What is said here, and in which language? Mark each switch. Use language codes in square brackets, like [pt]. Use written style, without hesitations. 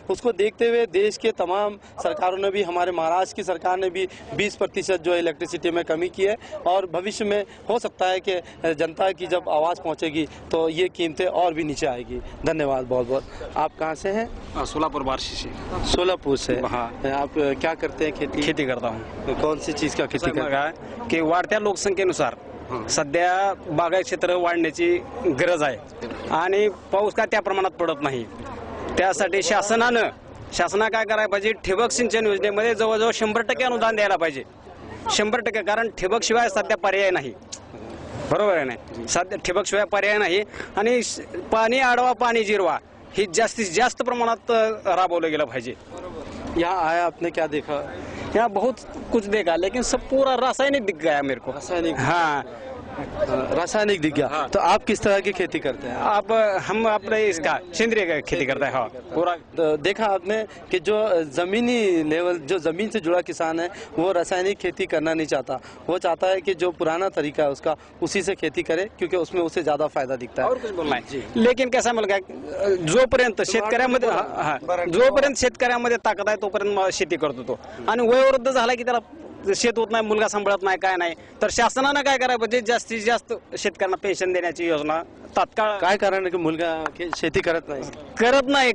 [hi] उसको देखते हुए देश के तमाम सरकारों ने भी, हमारे महाराष्ट्र की सरकार ने भी 20% जो इलेक्ट्रिसिटी में कमी की है, और भविष्य में हो सकता है कि जनता की जब आवाज़ पहुंचेगी तो ये कीमतें और भी नीचे आएगी। धन्यवाद बहुत बहुत। आप कहाँ से हैं? सोलापुर बार्शी से। सोलापुर से। हाँ। आप क्या करते हैं? खेती करता हूँ। कौन सी चीज़ का खेती करते हैं? [mr] की वाढत्या लोकसंख्येनुसार सध्या बागायत क्षेत्र वाढण्याची गरज आहे, आणि पाऊस काय त्या प्रमाणात पडत नाही। त्यासाठी शासनानं काय करायला पाहिजे, ठिबक सिंचन योजनेमध्ये जवळजवळ 100% अनुदान द्यायला पाहिजे। 100%, कारण ठिबक शिवाय सध्या पर्याय नाही। बरोबर आहे ना? सध्या ठिबक शिवाय पर्याय नाही, आणि पाणी अडवा पाणी जिरवा ही जास्तीत जास्त प्रमाणात राबवलं गेलं पाहिजे। [hi] यहाँ आया, आपने क्या देखा? यहाँ बहुत कुछ देखा, लेकिन सब पूरा रासायनिक दिख गया मेरे को। रासायनिक? हाँ, रासायनिक दिख गया। हाँ। तो आप किस तरह की खेती करते हैं? हम अपने इसका सेंद्रीय खेती करते हैं। हाँ, पूरा। तो देखा आपने कि जो जमीनी लेवल, जो जमीन से जुड़ा किसान है, वो रासायनिक खेती करना नहीं चाहता। वो चाहता है कि जो पुराना तरीका है उसका, उसी से खेती करे, क्योंकि उसमें उसे ज्यादा फायदा दिखता है। और कुछ बोलना है? [mr] लेकिन कैसा मुलगा, जोपर्यंत शेतकऱ्यामध्ये ताकद आहे तोपर्यंत शेती करतो तो, आणि वयोवृद्ध झाला की त्याला शेत होत नाही, मुलगा सांभाळत नाही, काय नाही, तर शासनानं काय करायला पाहिजे, जास्तीत जास्त शेतकऱ्यांना पेन्शन देण्याची योजना तात्काळ. काय कारण आहे की मुलगा शेती करत नाही?